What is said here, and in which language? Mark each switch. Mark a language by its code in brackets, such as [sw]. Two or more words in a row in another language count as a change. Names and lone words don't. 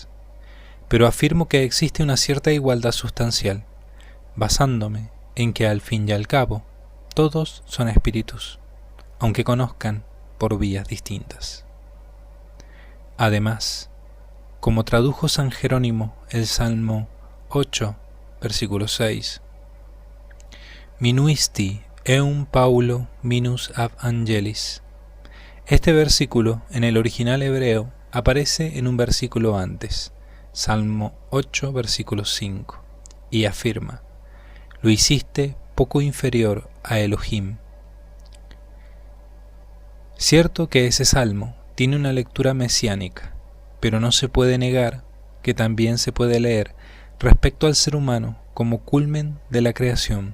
[es] Pero afirmo que existe una cierta igualdad sustancial, basándome en que al fin y al cabo todos son espíritus, aunque conozcan por vías distintas. Además, como tradujo San Jerónimo el Salmo 8, versículo 6, [la] Minuisti eum Paulo minus ab angelis. [es] Este versículo en el original hebreo aparece en un versículo antes, Salmo 8, versículo 5, y afirma: lo hiciste poco inferior a Elohim. Cierto que ese salmo tiene una lectura mesiánica, pero no se puede negar que también se puede leer respecto al ser humano como culmen de la creación.